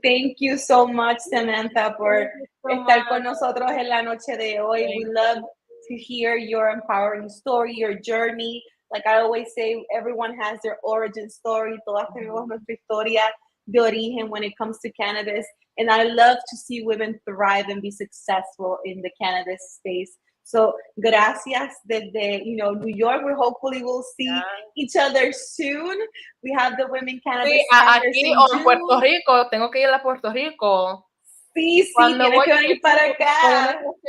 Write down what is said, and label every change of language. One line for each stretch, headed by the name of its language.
English: Thank you so much,
Spanish: Samantha, for estar con nosotros en la noche de hoy.
English: We love to hear your empowering story, your journey. Like I always say, everyone has their origin story.
Spanish: Todas tenemos nuestra historia de origen
English: when it comes to cannabis. And I love to see women thrive and be successful in the cannabis space. So
Spanish: gracias desde,
English: New York. We hopefully will see each other soon. We have the Women Cannabis
Spanish: aquí o en Puerto Rico. Tengo que ir a Puerto Rico. Sí, tienes que venir para acá.